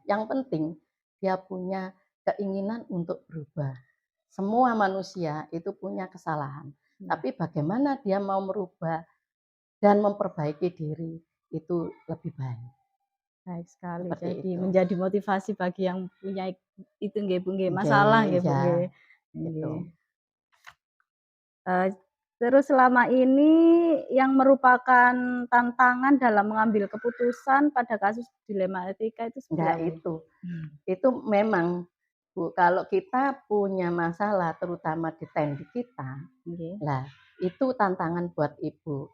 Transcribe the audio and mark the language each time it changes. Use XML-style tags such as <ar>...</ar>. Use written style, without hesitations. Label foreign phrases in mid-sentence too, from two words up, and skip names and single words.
<id>Yang penting dia punya keinginan untuk berubah. Semua manusia itu punya kesalahan, tapi bagaimana dia mau merubah dan memperbaiki diri itu lebih baik. Baik sekali. Seperti Jadi itu. menjadi motivasi bagi yang punya itu nggih Bu nggih, Nggih, masalah nggih Bu iya, nggih. gitu. Nggih. Terus selama ini yang merupakan tantangan dalam mengambil keputusan pada kasus dilema etika itu seperti Enggak apa? itu. Itu memang Bu, kalau kita punya masalah terutama di tendik kita, Nggih. lah itu tantangan buat ibu.</id>